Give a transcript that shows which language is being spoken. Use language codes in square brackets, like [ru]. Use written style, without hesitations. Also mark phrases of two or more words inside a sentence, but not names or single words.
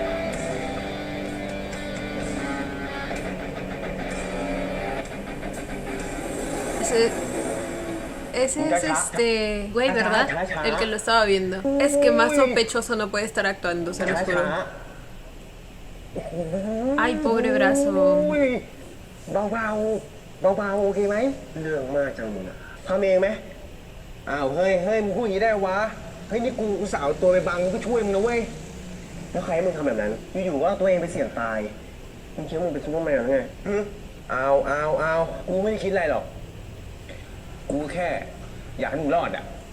[es] Ese es güey, ¿verdad? El que lo estaba viendo. Es que más sospechoso no puede estar actuando, se lo juro. Ay, pobre brazo. [th] เบาๆโอเคไหมเรื่องมากจังมึงอะทำเองไหมอ้าวเฮ้ยมึงพูดอย่างนี้ได้วะเฮ้ยนี่กูอุตส่าห์เอาตัวไปบังก็ช่วยมึงนะเว้ยแล้วใครให้มึงทำแบบนั้นอยู่ๆว่าตัวเองไปเสี่ยงตายมึงคิดว่ามึงเป็นซูเปอร์แมนหรือไงเอากูไม่ได้คิดอะไรหรอกกูแค่อยากให้มึงรอดอะ